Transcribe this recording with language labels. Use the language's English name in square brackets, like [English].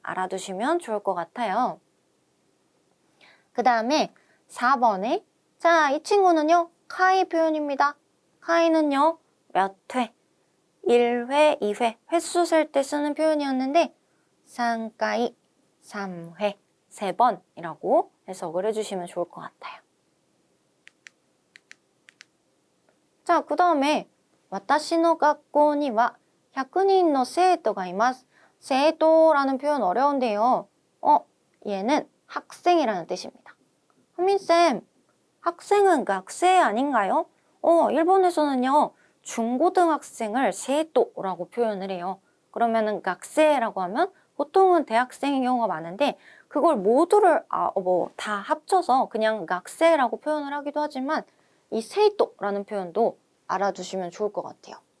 [Korean] 알아두시면 좋을 것 같아요. 그 다음에 4번에 자, 이 친구는요. 카이 표현입니다. 카이는요. 몇 회? 1회, 2회, 횟수 셀 때 쓰는 표현이었는데 3回, 3회, 3번이라고 해석을 해주시면 좋을 것 같아요. 자, 그 다음에 [Japanese] 私の学校には100人の生徒がいます. [Korean] 생도라는 표현 어려운데요. 얘는 학생이라는 뜻입니다. 한민쌤, 학생은 학생 아닌가요? 일본에서는요. 중고등학생을 생도라고 표현을 해요. 그러면은 학생이라고 하면 보통은 대학생의 경우가 많은데 그걸 모두를 다 합쳐서 그냥 학생이라고 표현을 하기도 하지만 이 생도라는 표현도 알아두시면 좋을 것 같아요.